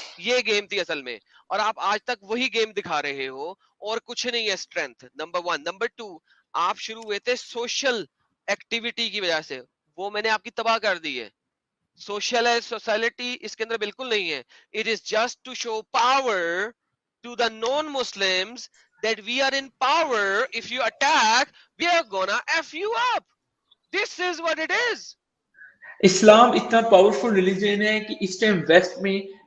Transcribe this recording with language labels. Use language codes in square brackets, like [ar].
[ur] یہ گیم تھی اصل میں, اور آپ آج تک وہی گیم دکھا رہے ہو, اور کچھ نہیں ہے اسٹرینتھ. نمبر 1. نمبر 2, آپ شروع ہوئے تھے سوشل ایکٹیویٹی کی وجہ سے, وہ میں نے آپ کی تباہ کر دی ہے. سوشل سوسائٹی اس کے اندر بالکل نہیں ہے. [en] It is just to show power to the non Muslims that we are in power. If you attack, we are gonna F you up. This is what it is. [ur] اسلام اتنا powerful religion ہے کہ اس time waste میں